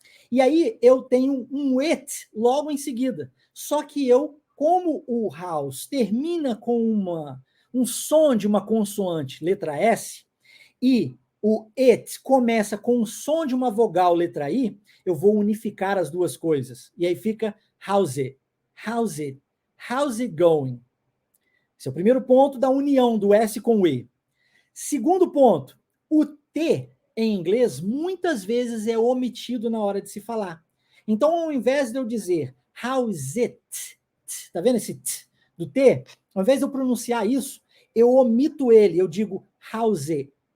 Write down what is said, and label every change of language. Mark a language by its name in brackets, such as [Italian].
[Portuguese] E aí eu tenho um it logo em seguida. Só que como o house termina com um som de uma consoante, letra S, e o it começa com o som de uma vogal, letra I, eu vou unificar as duas coisas. E aí fica [English] how's it, how's it, how's it going? [Portuguese] Esse é o primeiro ponto da união do S com o E. Segundo ponto, o T em inglês muitas vezes é omitido na hora de se falar. Então, ao invés de eu dizer [English] how is it, [Portuguese] tá vendo esse t do T? Ao invés de eu pronunciar isso, eu omito ele, eu digo [English] how's it.